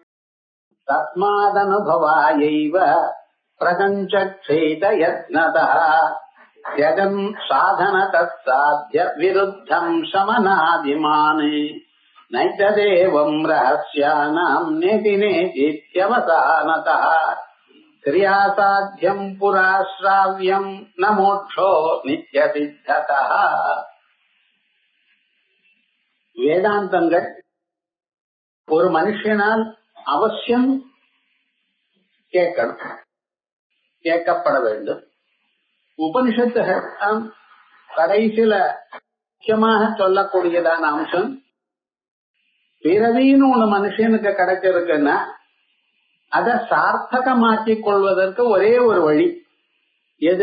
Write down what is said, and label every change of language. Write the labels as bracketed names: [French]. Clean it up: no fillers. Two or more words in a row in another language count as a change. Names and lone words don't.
[Sanskrit] तस्मादनुभवायैव प्रपञ्चक्षेदयत्नतः त्यजन् साधनतः साध्य विरुद्धं शमनादिमाने नैतदेवं रहस्यानां नेति नेतीत्यवसानतः क्रियासाध्यं पुराश्राव्यं न मोक्षो नित्यसिद्धतः. [Tamil] வேதாந்தங்கள் ஒரு மனுஷனால் அவசியம் கேட்கப்பட வேண்டும். உபனிஷத்துகள் கடைசியில முக்கியமாக சொல்லக்கூடியதான அம்சம், பிறவின்னு ஒண்ணு மனுஷனுக்கு கிடைச்சிருக்குன்னா அதை சார்த்தகமாக்கிக் கொள்வதற்கு ஒரே ஒரு வழி எது?